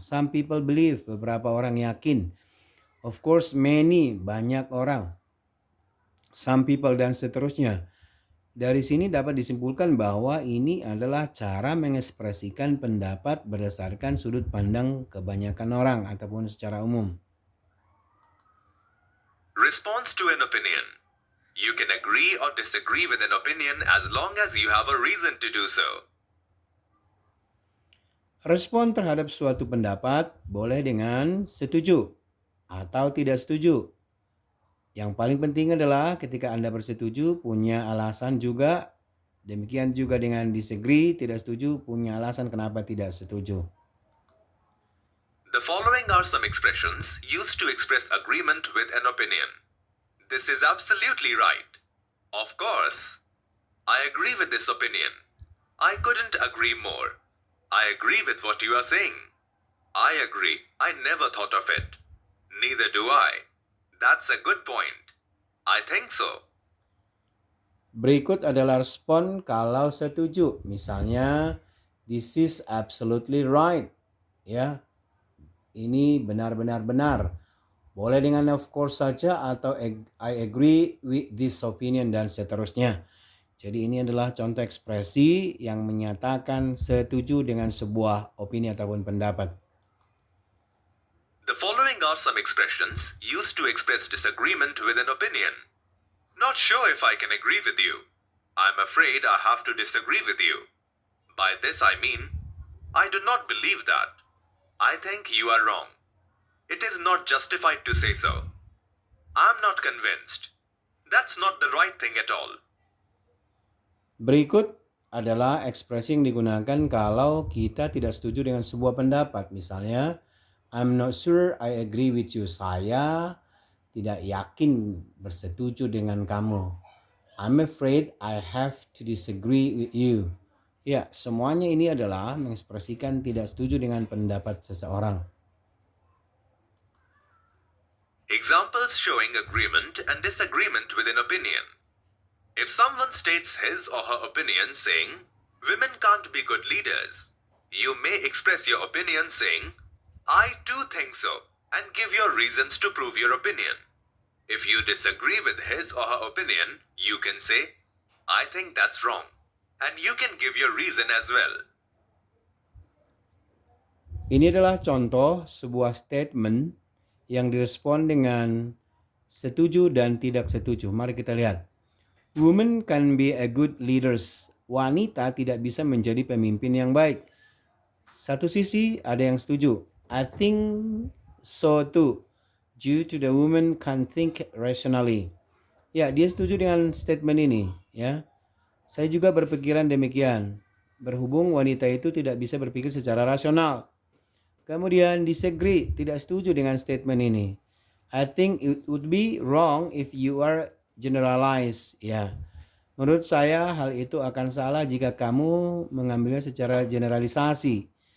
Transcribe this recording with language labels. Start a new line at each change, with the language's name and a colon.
English: Some people believe,
Indonesian: beberapa orang yakin.
English: Of course, many,
Indonesian: banyak orang.
English: Some people,
Indonesian: dan seterusnya. Dari sini dapat disimpulkan bahwa ini adalah cara mengekspresikan pendapat berdasarkan sudut pandang kebanyakan orang ataupun secara umum.
English: Response to an opinion. You can agree or disagree with an opinion as long as you have a reason to do so.
Indonesian: Respon terhadap suatu pendapat boleh dengan setuju atau tidak setuju. Yang paling penting adalah ketika Anda bersetuju punya alasan juga. Demikian juga dengan disagree, tidak setuju, punya alasan kenapa tidak setuju.
English: The following are some expressions used to express agreement with an opinion. This is absolutely right. Of course. I agree with this opinion. I couldn't agree more. I agree with what you are saying. I agree. I never thought of it. Neither do I. That's a good point. I think so.
Indonesian: Berikut adalah respon kalau setuju.
English: Misalnya, this is absolutely right.
Indonesian: Ya, ini benar-benar benar. Boleh dengan
English: of course
Indonesian: saja atau
English: I agree with this opinion
Indonesian: dan seterusnya. Jadi ini adalah contoh ekspresi yang menyatakan setuju dengan sebuah opini ataupun pendapat.
English: The following are some expressions used to express disagreement with an opinion. Not sure if I can agree with you. I'm afraid I have to disagree with you. By this I mean, I do not believe that. I think you are wrong. It is not justified to say so. I'm not convinced. That's not the right thing at all.
Indonesian: Berikut adalah ekspresi yang digunakan kalau kita tidak setuju dengan sebuah pendapat.
English: Misalnya, I'm not sure I agree with you.
Indonesian: Saya tidak yakin bersetuju dengan kamu.
English: I'm afraid I have to disagree with you.
Indonesian: Ya, semuanya ini adalah mengekspresikan tidak setuju dengan pendapat seseorang.
English: Examples showing agreement and disagreement with an opinion. If someone states his or her opinion saying, women can't be good leaders, you may express your opinion saying, I too think so, and give your reasons to prove your opinion. If you disagree with his or her opinion, you can say, I think that's wrong, and you can give your reason as well.
Indonesian: Ini adalah contoh sebuah statement yang direspon dengan setuju dan tidak setuju. Mari kita lihat.
English: Women can be a good leaders.
Indonesian: Wanita tidak bisa menjadi pemimpin yang baik. Satu sisi ada yang setuju.
English: I think so too. Due to the woman can think rationally.
Indonesian: Ya, dia setuju dengan statement ini. Ya, saya juga berpikiran demikian. Berhubung wanita itu tidak bisa berpikir secara rasional. Kemudian disagree, tidak setuju dengan statement ini.
English: I think it would be wrong if you are generalize.
Indonesian: Ya, menurut saya hal itu akan salah jika kamu mengambilnya secara generalisasi.